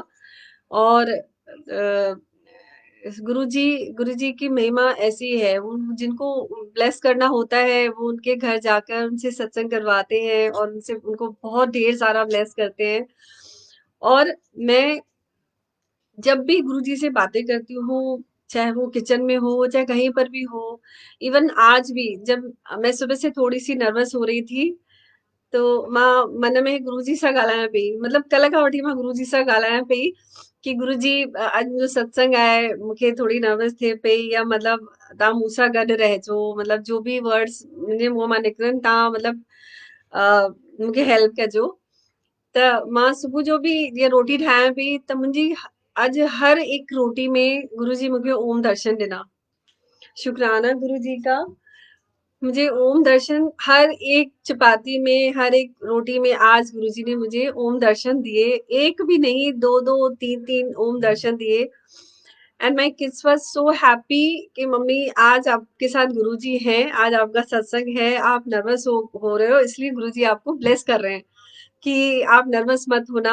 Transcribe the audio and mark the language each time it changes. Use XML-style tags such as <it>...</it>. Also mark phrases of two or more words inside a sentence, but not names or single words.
<hi>और गुरुजी गुरुजी की महिमा ऐसी है, वो जिनको ब्लेस करना होता है वो उनके घर जाकर उनसे सत्संग करवाते हैं और उनसे उनको बहुत ढेर सारा ब्लेस करते हैं। और मैं जब भी गुरुजी से बातें करती हूँ, चाहे वो किचन में हो, चाहे कहीं पर भी हो, इवन आज भी जब मैं सुबह से थोड़ी-सी नर्वस हो रही थी, तो</hi> <sd>मां मन में गुरुजी सां ॻाल्हायां पई। मतलब कल्ह खां वठी मां गुरुजी सां ॻाल्हायां पई कि गुरुजी अॼु मुंहिंजो सत्संग आहे, मूंखे थोड़ी नर्वस थिए पई, या मतलब तव्हां मूं सां गॾु रहिजो, मतलब जो बि वर्ड्स मुंहिंजे मुंहं मां निकिरनि तव्हां मतलब मूंखे हेल्प कजो। त मां सुबुह जो बि जीअं रोटी ठाहियां पई त मुंहिंजी अॼु हर हिक रोटी में गुरुजी मूंखे ओम दर्शन ॾिना।</sd> <hi>शुक्राना गुरुजी का। मुझे ओम दर्शन हर एक चपाती में, हर एक रोटी में आज गुरुजी ने मुझे ओम दर्शन दिए। एक भी नहीं, 2-2, 3-3 ओम दर्शन दिए।</hi> <en>and my kids were so happy</en> <hi>कि मम्मी आज आपके साथ गुरुजी हैं, आज आपका सत्संग है, आप नर्वस हो रहे हो इसलिए गुरुजी आपको ब्लेस कर रहे हैं कि आप नर्वस मत होना।</hi>